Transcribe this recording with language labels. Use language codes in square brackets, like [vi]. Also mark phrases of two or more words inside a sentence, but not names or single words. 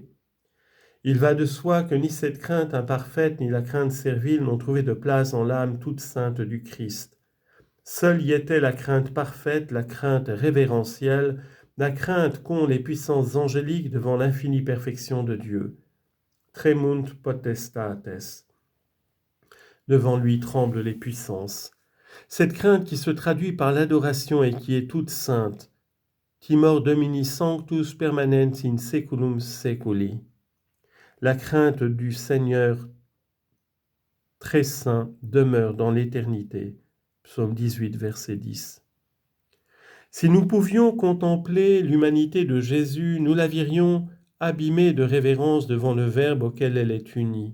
[fr] Il va de soi que ni cette crainte imparfaite ni la crainte servile n'ont trouvé de place en l'âme toute sainte du Christ. Seule y était la crainte parfaite, la crainte révérentielle, la crainte qu'ont les puissances angéliques devant l'infinie perfection de Dieu. [la] Tremunt potestates. [fr] Devant lui tremblent les puissances. Cette crainte qui se traduit par l'adoration et qui est toute sainte. [la] Timor Domini sanctus permanens in seculum seculi. [fr] La crainte du Seigneur très saint demeure dans l'éternité. Psaume 18, verset 10. Si nous pouvions contempler l'humanité de Jésus, nous la verrions abîmée de révérence devant le Verbe auquel elle est unie.